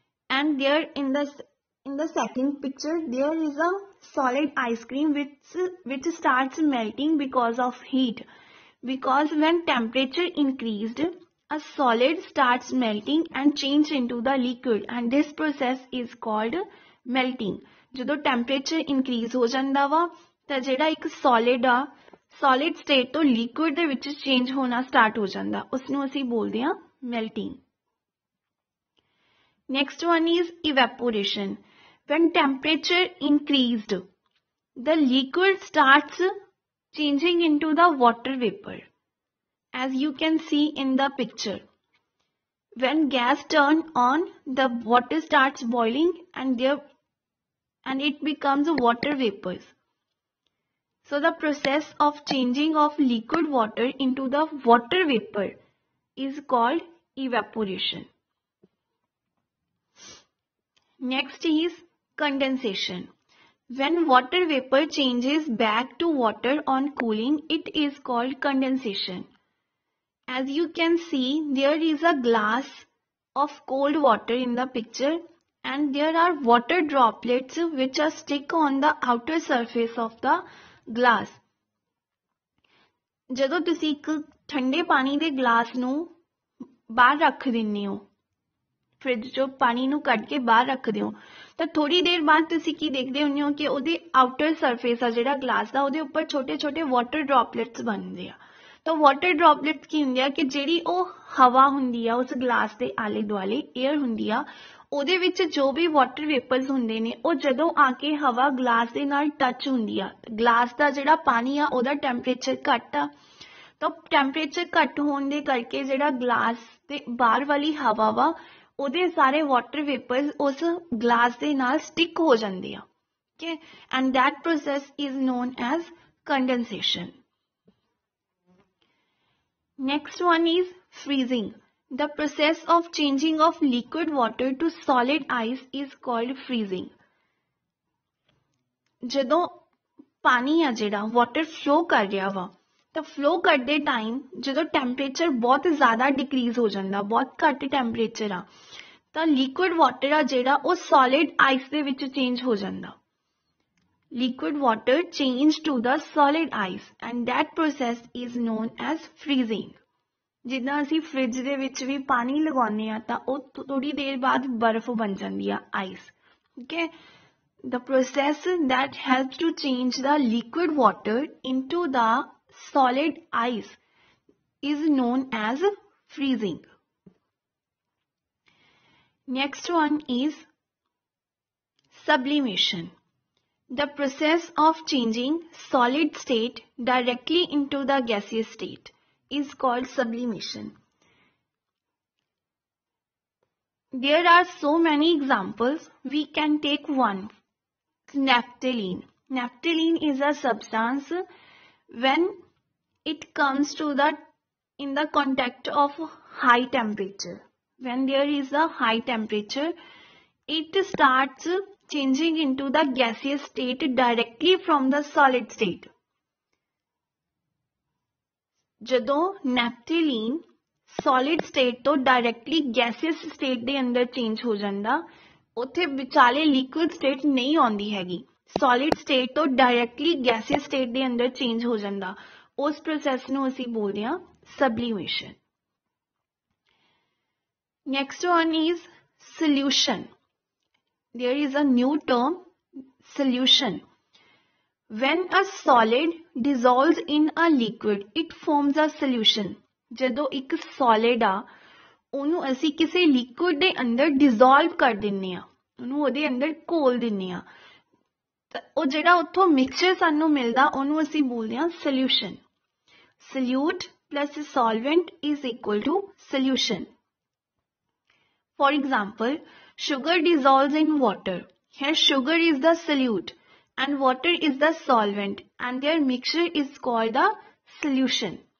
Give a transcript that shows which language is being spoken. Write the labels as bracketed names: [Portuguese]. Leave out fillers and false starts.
[English] And there in the second picture, there is a solid ice cream which starts melting because of heat. Because when temperature increased, a solid starts melting and change into the liquid, and this process is called melting. [Punjabi] ਜਦੋਂ temperature increase ਹੋ ਜਾਂਦਾ ਵਾ ਤਾਂ ਜਿਹੜਾ ਇੱਕ solid ਆ, solid state ਤੋਂ liquid ਦੇ ਵਿੱਚ ਚੇਂਜ ਹੋਣਾ ਸਟਾਰਟ ਹੋ ਜਾਂਦਾ, ਉਸ ਨੂੰ ਅਸੀਂ ਬੋਲਦੇ ਹਾਂ melting. [English] Next one is evaporation. when temperature increased, the liquid starts changing into the water vapor, as you can see in the picture. When gas turns on, the water starts boiling and it becomes water vapors. So the process of changing of liquid water into the water vapor is called evaporation. Next is condensation. When water vapor changes back to water on cooling, it is called condensation. As you can see, there is a glass of cold water in the picture, and there are water droplets which are stick on the outer surface of the glass. [Punjabi] ਜਦੋਂ ਤੁਸੀਂ ਇੱਕ ਠੰਡੇ ਪਾਣੀ ਦੇ glass ਨੂੰ ਬਾਹਰ ਰੱਖ ਦਿੰਦੇ ਹੋ, ਫ੍ਰਿਜ ਚੋਂ ਪਾਣੀ ਨੂੰ ਕੱਢ ਕੇ ਬਾਹਰ ਰੱਖਦੇ ਹੋ, ਤਾਂ ਥੋੜੀ ਦੇਰ ਬਾਅਦ ਤੁਸੀਂ ਕੀ ਦੇਖਦੇ ਹੁੰਦੇ ਹੋ ਕਿ ਉਹਦੇ ਆਊਟਰ ਸਰਫੇਸ ਆ ਜਿਹੜਾ ਗਲਾਸ ਦਾ, ਉਹਦੇ ਉੱਪਰ ਛੋਟੇ ਛੋਟੇ ਵਾਟਰ ਡ੍ਰੌਪਲੇਟਸ ਬਣਦੇ ਆ. ਤਾਂ ਵਾਟਰ ਡ੍ਰੌਪਲੇਟਸ ਕੀ ਹੁੰਦੇ ਆ ਕਿ ਜਿਹੜੀ ਉਹ ਹਵਾ ਹੁੰਦੀ ਆ ਉਸ ਗਲਾਸ ਦੇ ਆਲੇ ਦੁਆਲੇ, ਏਅਰ ਹੁੰਦੀ ਆ, ਉਹਦੇ ਵਿੱਚ ਜੋ ਵੀ ਵਾਟਰ ਵੇਪਰਸ ਹੁੰਦੇ ਨੇ, ਉਹ ਜਦੋਂ ਆ ਕੇ ਹਵਾ ਗਲਾਸ ਦੇ ਨਾਲ ਟੱਚ ਹੁੰਦੀ ਆ, ਗਲਾਸ ਦਾ ਜਿਹੜਾ ਪਾਣੀ ਆ ਉਹਦਾ ਟੈਂਪਰੇਚਰ ਘੱਟ ਆ, ਤਾਂ ਟੈਂਪਰੇਚਰ ਘੱਟ ਹੋਣ ਦੇ ਕਰਕੇ ਜਿਹੜਾ ਗਲਾਸ ਦੇ ਬਾਹਰ ਵਾਲੀ ਹਵਾ ਵਾ ਉਹਦੇ ਸਾਰੇ ਵਾਟਰ ਵੇਪਰਸ ਉਸ ਗਲਾਸ ਦੇ ਨਾਲ ਸਟਿਕ ਹੋ ਜਾਂਦੇ ਆ. [English] Okay, and that process is known as condensation. Next one is freezing. The process of changing of liquid water to solid ice is called freezing. [Punjabi] ਜਦੋਂ ਪਾਣੀ ਆ ਜਿਹੜਾ ਵਾਟਰ ਫਲੋ ਕਰ ਰਿਹਾ ਵਾ, ਤਾਂ ਫਲੋ ਕਰਦੇ ਟਾਈਮ ਜਦੋਂ ਟੈਂਪਰੇਚਰ ਬਹੁਤ ਜ਼ਿਆਦਾ ਡਿਕਰੀਜ਼ ਹੋ ਜਾਂਦਾ, ਬਹੁਤ ਘੱਟ ਟੈਂਪਰੇਚਰ ਆ, ਤਾਂ ਲਿਕੁਇਡ ਵਾਟਰ ਆ ਜਿਹੜਾ ਉਹ ਸੋਲਿਡ ਆਈਸ ਦੇ ਵਿੱਚ ਚੇਂਜ ਹੋ ਜਾਂਦਾ. [English] Liquid water change to the solid ice, and that process is known as freezing. [Punjabi] ਜਿੱਦਾਂ ਅਸੀਂ ਫ੍ਰਿਜ ਦੇ ਵਿੱਚ ਵੀ ਪਾਣੀ ਲਗਾਉਂਦੇ ਆ ਤਾਂ ਉਹ ਥੋੜੀ ਦੇਰ ਬਾਅਦ ਬਰਫ਼ ਬਣ ਜਾਂਦੀ ਆ, ice. [English] Okay, the process that helps to change the liquid water into the solid ice is known as freezing. Next one is sublimation. The process of changing solid state directly into the gaseous state is called sublimation. There are so many examples. We can take one. Naphthalene. Naphthalene is a substance when it comes to in the contact of high temperature. When there is a high temperature, it starts changing into the gaseous state directly from the solid state. [Punjabi] ਜਦੋਂ ਨੈਪਥੀਲੀਨ solid state ਤੋਂ directly ਗੈਸੀਅਸ state ਦੇ ਅੰਦਰ change ਹੋ ਜਾਂਦਾ, ਉੱਥੇ ਵਿਚਾਲੇ liquid state ਨਹੀਂ ਆਉਂਦੀ ਹੈਗੀ, ਸੋਲਿਡ ਸਟੇਟ ਤੋਂ ਡਾਇਰੈਕਟਲੀ ਗੈਸੀਅਸ ਸਟੇਟ ਦੇ ਅੰਦਰ ਚੇਂਜ ਹੋ ਜਾਂਦਾ, ਉਸ ਪ੍ਰੋਸੈਸ ਨੂੰ ਅਸੀਂ ਬੋਲਦੇ ਹਾਂ sublimation. [English] Next one is solution. There is a new term, solution. When a solid dissolves in a liquid, it forms a solution. [Punjabi] ਜਦੋਂ ਇੱਕ solid ਆ ਉਹਨੂੰ ਅਸੀਂ ਕਿਸੇ liquid ਦੇ ਅੰਦਰ dissolve ਕਰ ਦਿੰਨੇ ਆ, ਉਹਨੂੰ ਉਹਦੇ ਅੰਦਰ ਘੋਲ ਦਿੰਨੇ ਆ, ਉਹ ਜਿਹੜਾ ਉੱਥੋਂ mixture ਸਾਨੂੰ ਮਿਲਦਾ ਉਹਨੂੰ ਅਸੀਂ ਬੋਲਦੇ ਹਾਂ solution. [English] Solute plus solvent is equal to solution. For example, sugar dissolves in water. Here sugar is the solute and water is the solvent, and their mixture is called the solution.